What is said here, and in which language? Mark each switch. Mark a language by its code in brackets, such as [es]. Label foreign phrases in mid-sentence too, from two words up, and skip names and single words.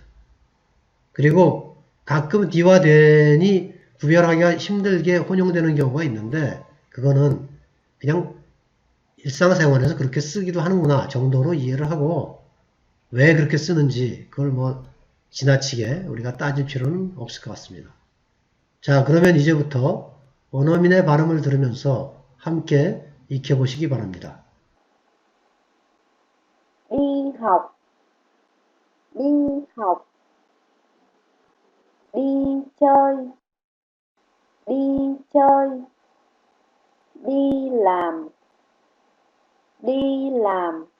[ko] 그리고 가끔 디와 den이 구별하기가 힘들게 혼용되는 경우가 있는데 그거는 그냥 일상생활에서 그렇게 쓰기도 하는구나 정도로 이해를 하고 왜 그렇게 쓰는지 그걸 뭐 지나치게 우리가 따질 필요는 없을 것 같습니다. 자, 그러면 이제부터 원어민의 발음을 들으면서 함께 익혀보시기 바랍니다. [vi] đi học, đi học, đi chơi, đi chơi, đi làm, đi làm,